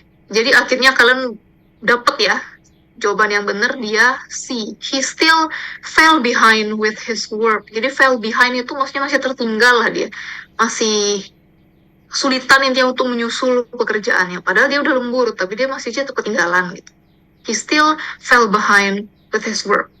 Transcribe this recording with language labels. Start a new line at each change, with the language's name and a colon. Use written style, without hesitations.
Indonesian: Jadi akhirnya kalian dapat ya jawaban yang benar, dia C.
English: He still fell behind with his work.
Indonesian: Jadi
English: fell behind
Indonesian: itu maksudnya masih tertinggal lah dia, masih kesulitan intinya untuk menyusul pekerjaannya. Padahal dia udah lembur, tapi dia masih aja ketinggalan gitu.
English: He still fell behind with his work.